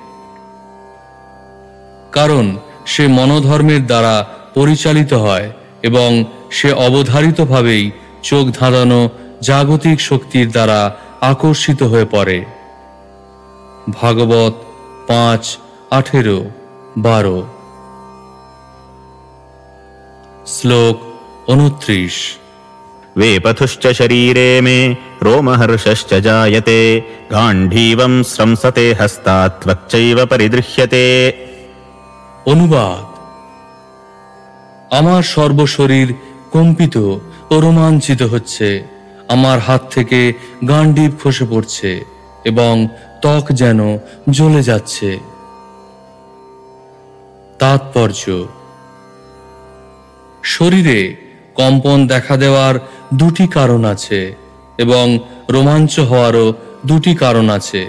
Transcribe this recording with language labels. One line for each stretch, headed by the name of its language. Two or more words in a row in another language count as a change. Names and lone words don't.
Bangla: কারণ সে মনোধর্মের দ্বারা পরিচালিত হয় এবং সে অবধারিতভাবেই চোখ ধাঁধানো জাগতিক শক্তির দ্বারা আকর্ষিত হয়ে পড়ে। ভাগবত 5:18-12। শ্লোক 29।
Sanskrit: वेपथुश्च शरीरे मे रोमहर्षश्च जायते गाण्डीवं स्रंसते हस्तात् त्वक्चैव परिदृह्यते।
Bangla: অনুবাদ: আমার সর্বশরীর কম্পিত ও রোমাঞ্চিত হচ্ছে, আমার হাত থেকে গাণ্ডীব খসে পড়ছে এবং ত্বক যেন জ্বলে যাচ্ছে। তাৎপর্য: শরীরে কম্পন দেখা দেওয়ার দুটি কারণ আছে এবং রোমাঞ্চ হওয়ারও দুটি কারণ আছে।